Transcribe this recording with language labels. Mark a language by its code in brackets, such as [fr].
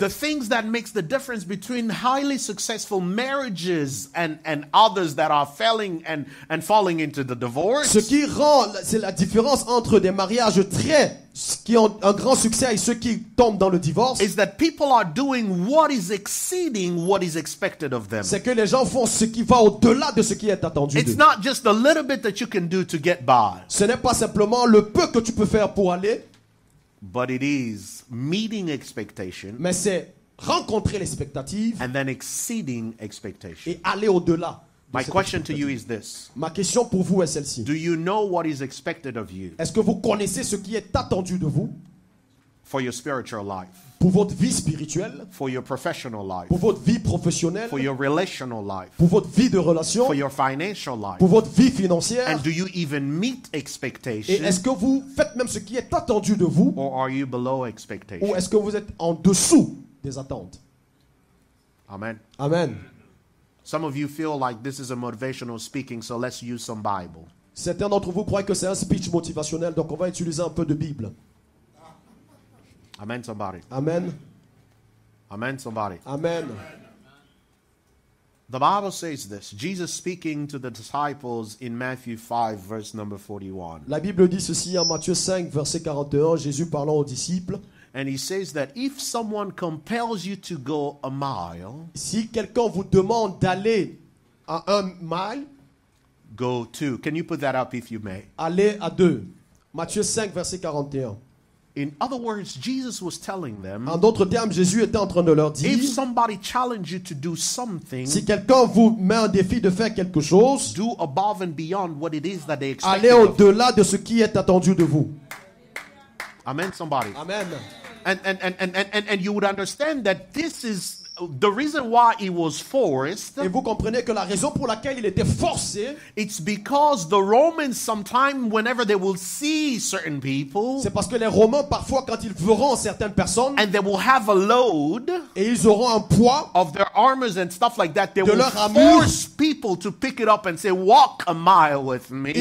[en] The things that makes the difference between highly successful marriages and others that are failing and falling into the divorce. [fr] Ce qui rend, c'est la différence entre des mariages qui ont un grand succès et ceux qui tombent dans le divorce, [en] Is that people are doing what is exceeding what is expected of them. [fr] c'est que les gens font ce qui va au-delà de ce qui est attendu [en] It's [fr] d'eux. [en] not just the little bit that you can do to get by, [fr] Ce n'est pas simplement le peu que tu peux faire pour aller, [en] but it is meeting expectation [fr] mais c'est rencontrer l'expectative [en] and then exceeding expectation. [fr] et aller au-delà. de [en] My [fr] cette [en] question to you [fr] expectative. [en] is this. [fr] Ma question pour vous est celle-ci. [en] Do you know what is expected of you [fr] Est-ce que vous connaissez ce qui est attendu de vous [en] for your spiritual life, [fr] pour votre vie spirituelle, [en] for your professional life, [fr] pour votre vie professionnelle, [en] for your relational life, [fr] pour votre vie de relation, [en] for your financial life? [fr] pour votre vie financière? [en] And do you even meet [fr] Et [en] expectation, [fr] est-ce que vous faites même ce qui est attendu de vous [en] or are you below [fr] ou [en] expectation? [fr] est-ce que vous êtes en dessous des attentes? [en] Amen. Amen. Some of you feel like this is a motivational speaking, so let's use some Bible. [fr] Certains d'entre vous croient que c'est un speech motivationnel, donc on va utiliser un peu de Bible. [en] Amen, somebody. Amen. Amen, somebody. Amen. The Bible says this. Jesus speaking to the disciples in Matthew 5, verse number 41. [fr] La Bible dit ceci en Matthieu 5, verset 41, Jésus parlant aux disciples. [en] And he says that if someone compels you to go a mile, [fr] Si quelqu'un vous demande d'aller à 1 mile, [en] go 2. Can you put that up if you may? [fr] allez à 2. Matthieu 5, verset 41. [en] In other words, Jesus was telling them, [fr] En d'autres termes, Jésus était en train de leur dire, [en] if somebody challenge you to do something, [fr] si quelqu'un vous met un défi de faire quelque chose, [en] do above and beyond what it is that they expect. [fr] allez au-delà de ce qui est attendu de vous. [en] Amen, somebody. Amen. And you would understand that this is the reason why he was forced. [fr] Et vous comprenez que la raison pour laquelle il était forcé, [en] It's because the Romans sometime whenever they will see certain people [fr] c'est parce que les Romains, parfois, quand ils verront certaines personnes [en] and they will have a load [fr] et ils auront un poids [en] of their armors and stuff like that, they [fr] de [en] will [fr] leur armure, [en] force people to pick it up and say, walk a mile with me.